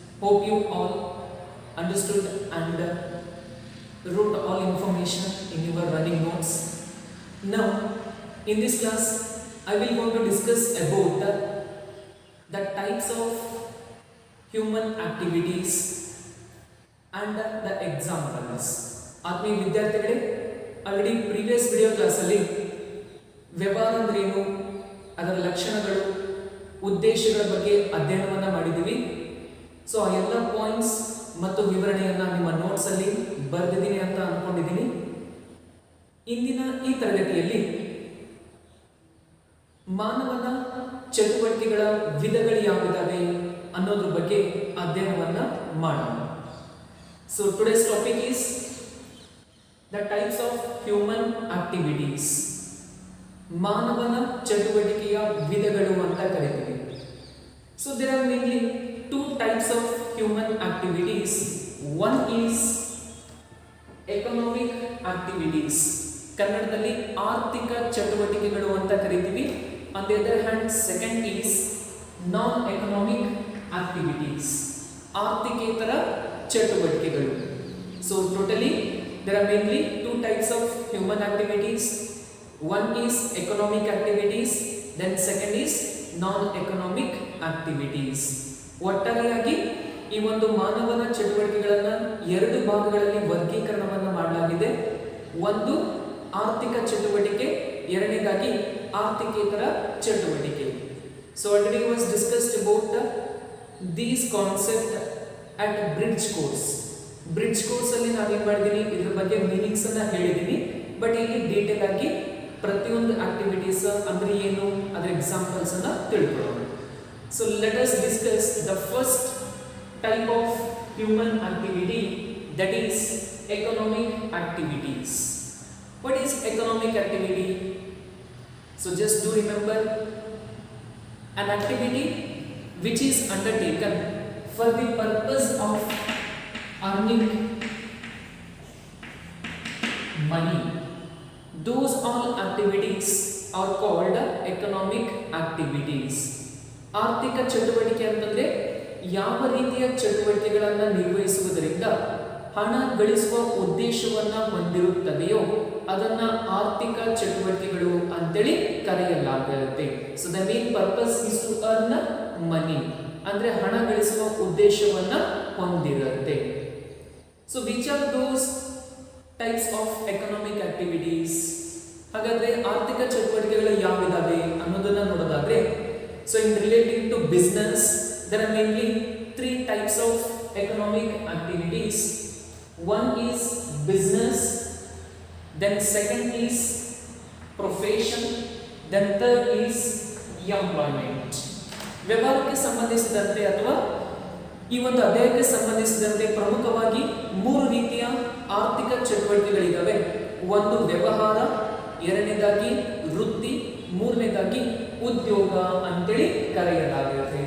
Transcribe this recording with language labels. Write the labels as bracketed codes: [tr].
[en] Hope you all understood and wrote all information in your running notes. Now, in this class, I will going to discuss about the types of human activities and the examples. [kn] ಆತ್ಮೀಯ ವಿದ್ಯಾರ್ಥಿಗಳೇ, already previous video ಕ್ಲಾಸಲ್ಲಿ ವ್ಯವಹಾರ ಅಂದ್ರೇನು, ಅದರ ಲಕ್ಷಣಗಳು, ಉದ್ದೇಶಗಳ ಬಗ್ಗೆ ಅಧ್ಯಯನವನ್ನ ಮಾಡಿದ್ದೀವಿ. ಸೊ ಆ ಎಲ್ಲ ಪಾಯಿಂಟ್ಸ್ ಮತ್ತು ವಿವರಣೆಯನ್ನ ನಿಮ್ಮ ನೋಟ್ಸ್ ಅಲ್ಲಿ ಬರೆದಿದ್ದೀನಿ ಅಂತ ಅನ್ಕೊಂಡಿದ್ದೀನಿ. ಇಂದಿನ ಈ ತರಗತಿಯಲ್ಲಿ ಮಾನವನ ಚಟುವಟಿಕೆಗಳ ವಿಧಗಳು ಯಾವುದಾವೆ ಅನ್ನೋದ್ರ ಬಗ್ಗೆ ಅಧ್ಯಯನವನ್ನ ಮಾಡೋಣ. [en] So today's topic is the types of human activities. [kn] ಮಾನವನ ಚಟುವಟಿಕೆಯ ವಿಧಗಳು ಅಂತ ಕರೀತೀವಿ. [en] So there are mainly two types of human activities. One is economic activities, [kn] ಕನ್ನಡದಲ್ಲಿ ಆರ್ಥಿಕ ಚಟುವಟಿಕೆಗಳು ಅಂತ ಕರೀತೀವಿ. [en] On the other hand, second is non-economic activities, [kn] ಆರ್ಥಿಕೇತರ ಚಟುವಟಿಕೆಗಳು. [en] So totally there are mainly two types of human activities. One is economic activities, then second is non-economic activities. [kn] ಒಟ್ಟಾರೆಯಾಗಿ ಈ ಒಂದು ಮಾನವನ ಚಟುವಟಿಕೆಗಳನ್ನು ಎರಡು ಭಾಗಗಳಲ್ಲಿ ವರ್ಗೀಕರಣವನ್ನ ಮಾಡಲಾಗಿದೆ. ಒಂದು ಆರ್ಥಿಕ ಚಟುವಟಿಕೆ, ಎರಡನೇದಾಗಿ ಆರ್ಥಿಕೇತರ ಚಟುವಟಿಕೆ. [en] So already was discussed about these concept at bridge course. [kn] Bridge course ಅಲ್ಲಿ ನಾನು ಏನು ಮಾಡಿದ್ದೀನಿ, ಇದರ ಬಗ್ಗೆ ಮೀನಿಂಗ್ಸ್ ಅನ್ನ ಹೇಳಿದ್ದೀನಿ. ಬಟ್ ಇಲ್ಲಿ ಡೀಟೇಲ್ ಆಗಿ ಪ್ರತಿಯೊಂದು ಆಕ್ಟಿವಿಟೀಸ್ ಅಂದ್ರೆ ಏನು, ಅದರ ಎಕ್ಸಾಂಪಲ್ಸ್ ಅನ್ನ ತಿಳ್ಕೊಳ್ಳೋಣ. [en] So let us discuss the first type of human activity, that is economic activities. What is economic activity? So just do remember, an activity which is undertaken for the purpose of earning money. Those all activities are called economic activities. [kn] ಆರ್ಥಿಕ ಚಟುವಟಿಕೆ ಅಂತಂದ್ರೆ ಯಾವ ರೀತಿಯ ಚಟುವಟಿಕೆಗಳನ್ನು ನಿರ್ವಹಿಸುವುದರಿಂದ ಹಣ ಗಳಿಸುವ ಉದ್ದೇಶವನ್ನ ಹೊಂದಿರುತ್ತದೆಯೋ ಅದನ್ನ ಆರ್ಥಿಕ ಚಟುವಟಿಕೆಗಳು ಅಂತೇಳಿ ಕರೆಯಲಾಗುತ್ತೆ. [en] so the main purpose is to earn money, [kn] ಅಂದ್ರೆ ಹಣ ಗಳಿಸುವ ಉದ್ದೇಶವನ್ನ ಹೊಂದಿರುತ್ತೆ. [en] So which are those types of economic activities? [kn] ಹಾಗಾದ್ರೆ ಆರ್ಥಿಕ ಚಟುವಟಿಕೆಗಳು ಯಾವಿದಾವೆ ಅನ್ನೋದನ್ನ ನೋಡೋದಾದ್ರೆ, [en] So in relating to business there are mainly three types of economic activities. One is business, then second is profession, then third is employment. [kn] ವ್ಯವಹಾರಕ್ಕೆ ಸಂಬಂಧಿಸಿದಂತೆ ಅಥವಾ ಈ ಒಂದು ಅಧ್ಯಾಯಕ್ಕೆ ಸಂಬಂಧಿಸಿದಂತೆ ಪ್ರಮುಖವಾಗಿ ಮೂರು ರೀತಿಯ ಆರ್ಥಿಕ ಚಟುವಟಿಕೆಗಳಿದ್ದಾವೆ. ಒಂದು ವ್ಯವಹಾರ, ಎರಡನೇದಾಗಿ ವೃತ್ತಿ, ಮೂರನೇದಾಗಿ ಉದ್ಯೋಗ ಅಂತೇಳಿ ಕರೆಯಲಾಗುತ್ತೆ.